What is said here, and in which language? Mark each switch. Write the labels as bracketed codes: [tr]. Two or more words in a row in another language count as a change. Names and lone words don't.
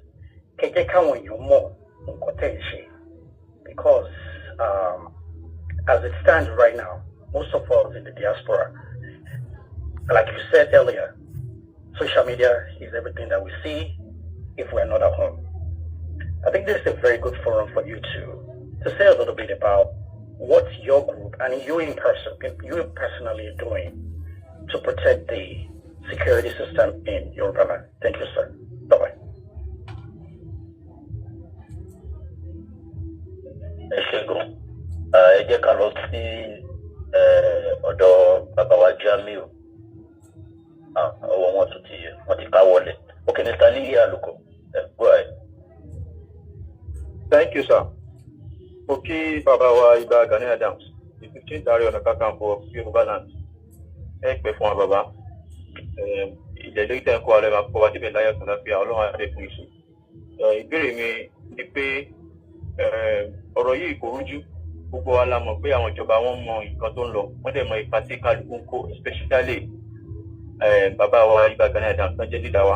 [en] Because as it stands right now, most of us in the diaspora, like you said earlier, social media is everything that we see if we're not at home. I think this is a very good forum for you to say a little bit about what your group and you personally are doing to protect the security system in Yoruba land. Thank you, sir. Bye-bye. [yo] Ẹ jẹ́ ká lọ sí ọ̀dọ̀ bàbá wa Jamiu. Ọwọ́ wọn tún ti ká wọlé. Okay, Mr. [en] Niyi Aluko, go ahead. Thank you, sir. Okay, [yo] Baba wa [en] Ìbàgàní Adams, the 15th Ààrẹ Ọ̀nà Kakanfò of Yoruba land. [yo] Ẹ pẹ́ fún wa bàbá. Ìjẹ́lẹ̀ ìtẹ́ ẹ̀kọ́ alẹ́ máa kọ́ wá síbẹ̀ láyọ̀ tó láfíà Ọlọ́run àdé fún iṣu. Ìbéèrè mi ni pé ọ̀rọ̀ yìí kò rújú. Gbogbo wa la mọ̀ pé àwọn ìjọba wọn mọ nǹkan tó ń lọ. Wọ́n dẹ̀ mọ ipa tí kálukú ń kó, especially bàbá wa Ìbàgàní Adams tó jẹ́ leader wa.